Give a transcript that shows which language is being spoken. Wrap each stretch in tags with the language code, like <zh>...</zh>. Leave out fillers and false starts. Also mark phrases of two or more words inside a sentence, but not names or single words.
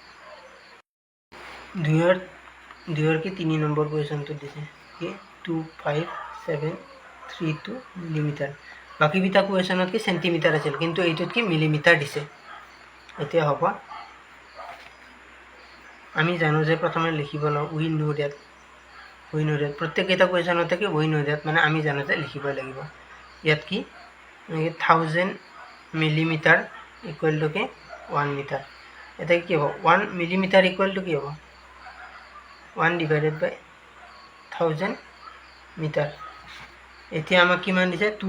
<as>দুইৰ কি 3 নম্বৰ কুৱেশ্যনটো দিছে কি 25732 মিলিমিটাৰ বাকি বিটা কুৱেশ্যনত কি সেন্টিমিটাৰ আছিল কিন্তু এইটোত কি মিলিমিটাৰ দিছে এতিয়া হ'ব আমি জানো যে প্ৰথমে লিখিব লওঁ</as> <en>we know that</en> <as>প্ৰত্যেকটা কুৱেশ্যনতে কি</as> <en>we know that</en> <as>মানে আমি জানো যে লিখিব লাগিব ইয়াত কি 1000 মিলিমিটাৰ</as> <en>equal to</en> <as>কি 1 মিটাৰ এটা কি হ'ব 1 মিলিমিটাৰ</as> <en>equal to</en> <as>কি হ'ব 1</as> <en>divided by</en> <as>1000 মিটাৰ এতিয়া আমাক কিমান দিছে</as>